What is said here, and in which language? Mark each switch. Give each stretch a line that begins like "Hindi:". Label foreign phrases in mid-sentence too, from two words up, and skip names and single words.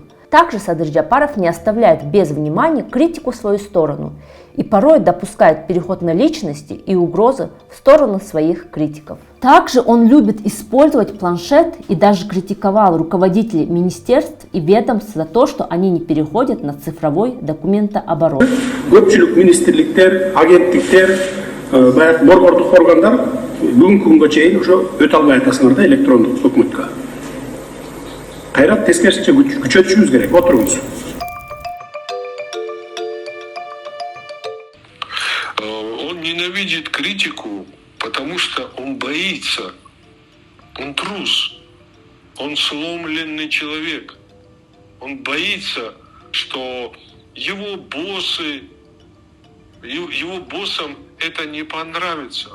Russian: Также Садыр Джапаров не оставляет без внимания критику в свою сторону и порой допускает переход на личности и угрозы в сторону своих критиков. Также он любит использовать планшет и даже критиковал руководителей министерств и ведомств за то, что они не переходят на цифровой документооборот.
Kyrgyz: Көпчүлүк министрликтер, агенттиктер, баягы борбордук органдар бүгүнкү күнгө чейин ошо өтө албай атасыңар да электрондук өкмөткө. Кайрат тескерисинче күчөтүшүбүз керек. Отуруңуз.
Russian: Он ненавидит критику, потому что он боится. Он трус. Он сломленный человек. Он боится, что его боссам это не понравится.